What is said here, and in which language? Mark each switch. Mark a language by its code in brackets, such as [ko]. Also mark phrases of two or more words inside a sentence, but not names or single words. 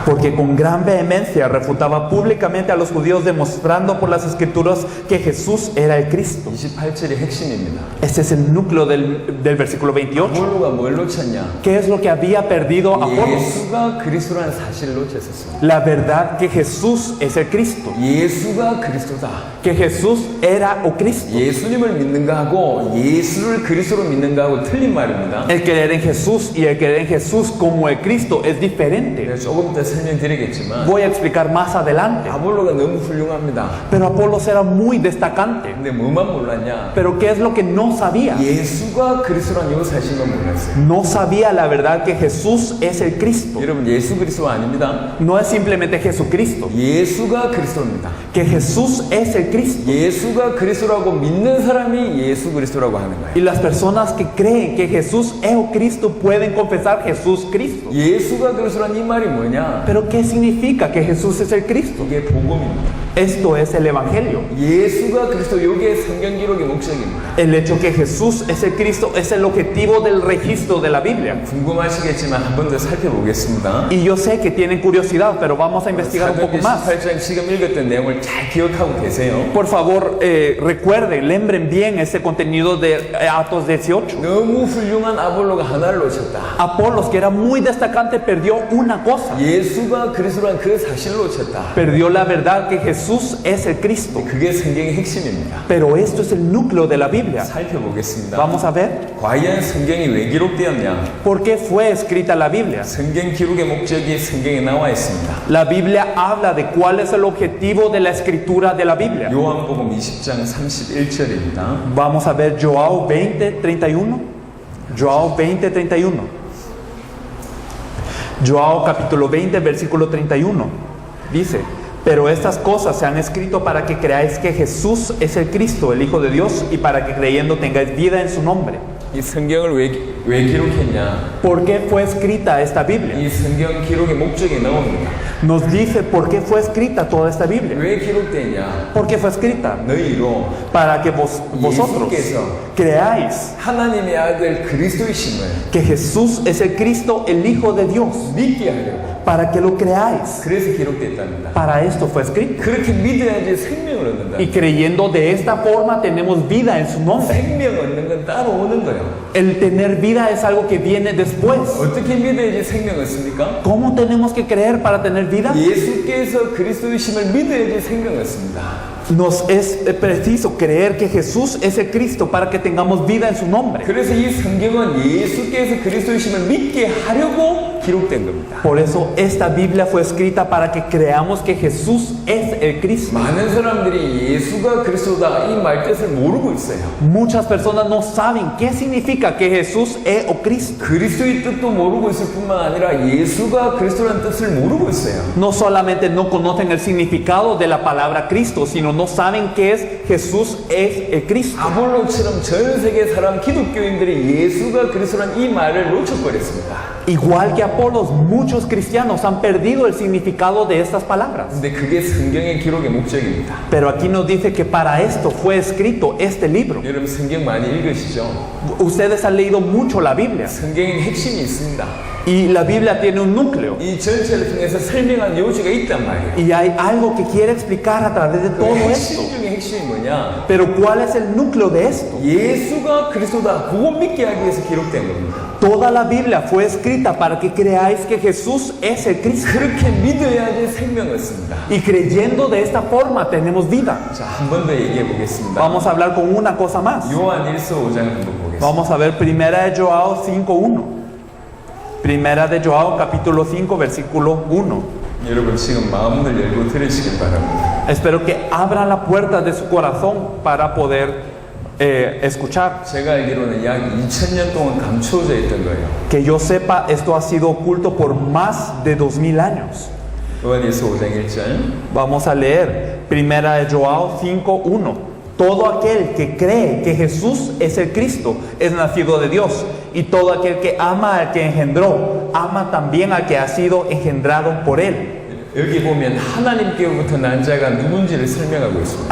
[es] Porque con gran vehemencia refutaba públicamente a los judíos demostrando por las escrituras que Jesús era el Cristo. [ko] 28절이 핵심입니다. [es] Este es el núcleo del versículo 28. [ko] 아볼로가 뭘 놓쳤냐? [es] ¿Qué es lo que había perdido Apolos? [ko] 예수가 그리스도라는 사실을 놓쳤었어요. [es] La verdad que Jesús es el Cristo, [ko] 예수가 그리스도다. [es] que Jesús era o Cristo. [ko] 예수님을 믿는가 하고 예수를 그리스도로 믿는가 하고 틀린 말입니다. [es] El creer en Jesús y el creer en Jesús como el Cristo es diferente. [ko] 내가 조금 더 설명드리겠지만 [es] Voy a explicar más adelante. [ko] 아볼로가 너무 훌륭합니다. [es] Pero Apolos era muy destacante. [ko] 근데 뭐만 몰랐냐? [es] Pero ¿qué es lo que no sabía? [ko] 예수가 그리스도라는 이 사실만 몰랐어요. [es] No sabía la verdad que Jesús es el Cristo. [ko] 여러분 예수 그리스도가 아닙니다. [es] No es simplemente Jesucristo, [ko] 예수가 그리스도입니다. [es] que Jesús es el Cristo. [ko] 예수가 그리스도라고 믿는 사람이 예수 그리스도라고 하는 거예요. [es] Y las personas que creen que Jesús es o Cristo pueden confesar Jesús Cristo. [ko] 예수가 그리스도라는 이 말이 뭐냐? [es] Pero ¿qué significa que Jesús es el Cristo? [ko] 이게 복음입니다. [es] Esto es el Evangelio. [ko] 예수가 그리스도 이게 성경 기록의 목적입니다. [es] El hecho que Jesús es el Cristo es el objetivo del registro de la Biblia. [ko] 궁금하시겠지만 한 번 더 살펴보겠습니다. [es] Y yo sé que tienen curiosidad, pero vamos a investigar un poco [ko] 사도행전 [es] más. [ko] 18장 지금 읽었던 내용을 잘 기억하고 계세요. [es] Por favor, recuerden, lembren bien ese contenido de Atos 18. [ko] 너무 훌륭한 아볼로가 하나를 놓쳤다. [es] Apolos, que era muy destacante, perdió una cosa. [ko] 예수가 그리스도란 그 사실을 놓쳤다. [es] Perdió la verdad que Jesús es el Cristo. [ko] 그게 성경의 핵심입니다. [es] Pero esto es el núcleo de la Biblia. [ko] 살펴보겠습니다. [es] Vamos a ver [ko] 과연 성경이 왜 기록되었냐? [es] por qué fue escrita la Biblia. [ko] 성경 기록의 목적이 성경에 나와 있습니다. [es] La Biblia habla de cuál es el objetivo de la escritura de la Biblia. [ko] 요한복음 20장 31절입니다. [es] Vamos a ver Joao 20:31. Joao 20:31. Joao capítulo 20, versículo 31. Dice: pero estas cosas se han escrito para que creáis que Jesús es el Cristo, el Hijo de Dios, y para que creyendo tengáis vida en su nombre. [ko] 이 성경을 왜 기록했냐? [es] ¿Por qué fue escrita esta Biblia? [ko] 이 성경 기록의 목적이 나옵니다. [es] Nos dice por qué fue escrita toda esta Biblia. [ko] 왜 기록되냐? [es] ¿Por qué fue escrita? [ko] 너희로 [es] Para que vosotros creáis [ko] 하나님의 아들 그리스도이심을 [es] que Jesús es el Cristo, el Hijo de Dios. [ko] 믿게 하려고. [es] Para que lo creáis. [ko] 그래서 기록됐답니다. [es] Para esto fue escrito. [ko] 그렇게 믿어야지 생명을 얻는다. [es] Y creyendo de esta forma tenemos vida en su nombre. [ko] 생명 얻는 건 따로 오는 거예요. [es] El tener vida es algo que viene después. [ko] 어떻게 믿어야지 생명 얻습니까? [es] ¿Cómo tenemos que creer para tener vida? [ko] 예수께서 그리스도이심을 믿어야지 생명 얻습니다. [es] Nos es preciso creer que Jesús es el Cristo para que tengamos vida en su nombre. [ko] 그래서 이 성경은 예수께서 그리스도이심을 믿게 하려고 기록된 겁니다. [es] Por eso esta Biblia fue escrita para que creamos que Jesús es el Cristo. [ko] 많은 사람들이 예수가 그리스도다 이 말 뜻을 모르고 있어요. [es] Muchas personas no saben qué significa que Jesús es o Cristo. [ko] 그리스도의 뜻도 모르고 있을 뿐만 아니라 예수가 그리스도라는 뜻을 모르고 있어요. [es] No solamente no conocen el significado de la palabra Cristo, sino no saben qué es Jesús es el Cristo. [ko] 아볼로처럼 전 세계 사람 기독교인들이 예수가 그리스도라는 이 말을 놓쳐버렸습니다. [es] Igual que Apolos, muchos cristianos han perdido el significado de estas palabras. [ko] 근데 그게 성경의 기록의 목적입니다. [es] Pero aquí nos dice que para esto fue escrito este libro. [ko] 여러분 성경 많이 읽으시죠? [es] Ustedes han leído mucho la Biblia [ko] 성경에 핵심이 있습니다. [es] y la Biblia tiene un núcleo [ko] 이 전체를 통해서 설명한 요지가 있단 말이에요. [es] y hay algo que quiere explicar a través de [ko] 그 [es] todo [ko] 핵심 [es] esto. [ko] 중에 핵심이 뭐냐? [es] Pero ¿cuál es el núcleo de esto? [ko] 예수가 그리스도다. 그거 믿게 하기 위해서 기록된 겁니다. [es] Toda la Biblia fue escrita para que creáis que Jesús es el Cristo. [ko] 그렇게 믿어야지 생명을 얻습니다. [es] Y creyendo de esta forma tenemos vida. [ko] 자, 한 번 더 얘기해 보겠습니다. [es] Vamos a hablar con una cosa más. [ko] 요한 1서 5장 한번 보겠습니다. [es] Vamos a ver Primera de Joao 5:1. Primera de Joao capítulo 5 versículo 1. [ko] 여러분 지금 마음을 열고 들으시길 바랍니다. [es] Espero que abran la puerta de su corazón para poder escuchar. [ko] 제가 알기로는 약 2000년 동안 감추어져 있던 거예요. [es] Que yo sepa, esto ha sido oculto por más de 2000 años. [ko] 요한일서 5장 1절. [es] Vamos a leer Primera de Joao 5:1. Todo aquel que cree que Jesús es el Cristo es nacido de Dios, y todo aquel que ama al que engendró, ama también al que ha sido engendrado por él. [ko] 여기 보면 하나님께로부터 난 자가 누군지를 설명하고 있습니다.